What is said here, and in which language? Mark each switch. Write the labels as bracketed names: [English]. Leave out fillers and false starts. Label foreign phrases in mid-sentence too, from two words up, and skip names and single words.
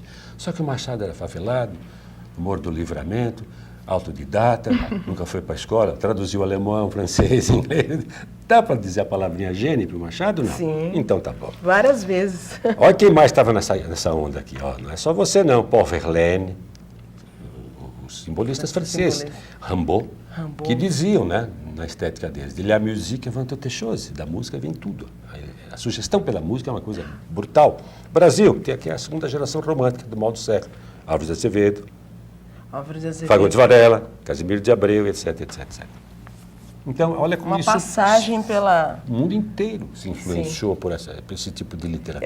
[Portuguese] Só que o Machado era favelado, Morro do Livramento, autodidata, nunca foi para a escola, traduziu alemão, francês, inglês. Dá para dizer a palavrinha gênio para o Machado, não? Sim. Então tá bom. Várias vezes. Olha quem mais estava nessa onda aqui. Ó. Não é só você não, Paul Verlaine, os simbolistas franceses, Rimbaud, que diziam, né, na estética deles, [French] de la musique avant toute chose, [Portuguese] da música vem tudo. A sugestão pela música é uma coisa brutal. Brasil, tem aqui a segunda geração romântica do mal do século. Álvares de Azevedo, Fagundes Varela, Casimiro de Abreu, etc, etc, etc. Então, olha como uma isso... passagem pela... O mundo inteiro se influenciou por esse tipo de literatura.